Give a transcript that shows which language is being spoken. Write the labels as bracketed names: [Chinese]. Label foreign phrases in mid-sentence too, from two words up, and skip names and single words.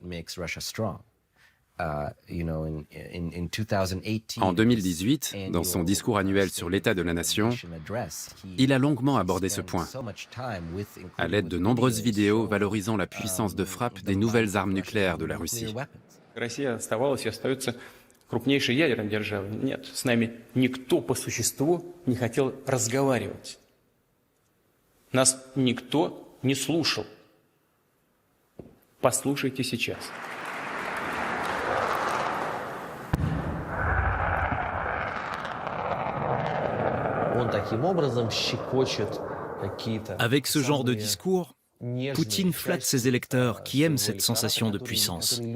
[French] En 2018, dans son discours annuel sur l'état de la nation, il a longuement abordé ce point, à l'aide de nombreuses vidéos valorisant la puissance de frappe des nouvelles armes nucléaires de la Russie. [Russian] Крупнейшей ядерной державой. Нет, с нами никто по существу не хотел разговаривать. Нас никто не слушал. Послушайте сейчас. [French] Avec ce genre de discours, Poutine flatte ses électeurs qui aiment cette sensation de puissance.